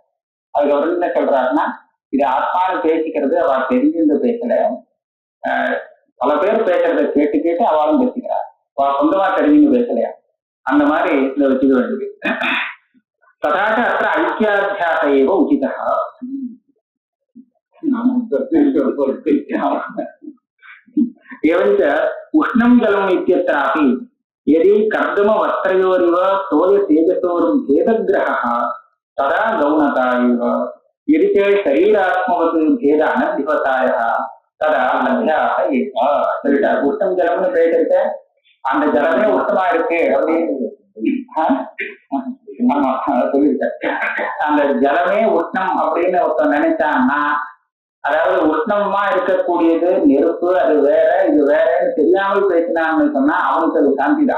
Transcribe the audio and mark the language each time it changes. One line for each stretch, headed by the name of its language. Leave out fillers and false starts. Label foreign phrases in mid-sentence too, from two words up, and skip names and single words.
Tamil: அதுக்கப்புறம் என்ன சொல்றாருன்னா, இது ஆத்மான்னு பேசிக்கிறது அவ தெரிஞ்சிருந்து பேசல, பல பேர் பேசுறத கேட்டு அவளும் பேசிக்கிறார், அவ சொந்தமா தெரிஞ்சுன்னு பேசலையா. அந்த மாதிரி இதை வச்சுக்க வேண்டியது.
Sanskrit: तथाच अत्र ऐक्याध्यास एव उचिता. एवञ्च उष्णं जलम् इत्यत्रापि यदि कर्दम वस्त्रयोरिव तोय तेजसोर्भेदग्रहः तदा गौणता इव यदि च शरीरात्मवत् भेद अनधिवतायः तदा अध्यास एव.
Tamil: சரிடா, உஷ்ணம் ஜலம்னு பேசிருக்க, அந்த ஜலமே உஷ்ணமா இருக்கு அப்படின்னு சொல்லியிருக்க. அந்த ஜலமே உஷ்ணம் அப்படின்னு ஒருத்தன் நினைச்சான்னா, அதாவது உஷ்ணமா இருக்கக்கூடியது நெருப்பு, அது வேற இது வேறன்னு தெரியாமல் பேசினான்னு சொன்னா அவனுக்கு அது சாந்தி தான்.